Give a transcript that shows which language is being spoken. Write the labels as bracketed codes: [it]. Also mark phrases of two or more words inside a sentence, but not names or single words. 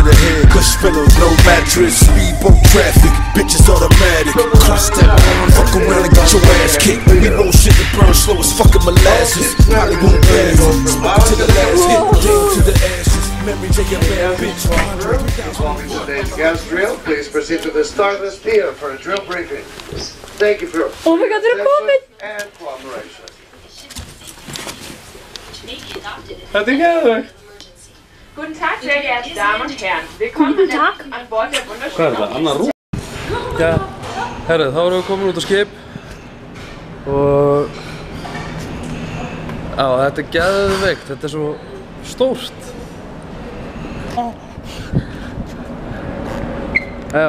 [en] the head, cush pillows, no mattress, speedboat traffic, bitches automatic, cross step on, fuck around and get your ass kicked, we roll shit that burn slow as fucking molasses, Hollywood bags, spot to the last hit, game to the ashes, memory take a bad bitch, Welcome to today's gas drill. Please proceed to the start of this theater for a drill briefing. Thank you for your Oh my god, they're coming! and cooperation. [is] Þetta geðveikt. [de] Guten Tag, sehr geehrte Damen und Herren. Willkommen an Bord der wunderschönen. [is] Hvað þetta? Annar rúm? Já, herrið, þá erum við komin út á skip og já, þetta er geðveikt, þetta er svo stórt. Já.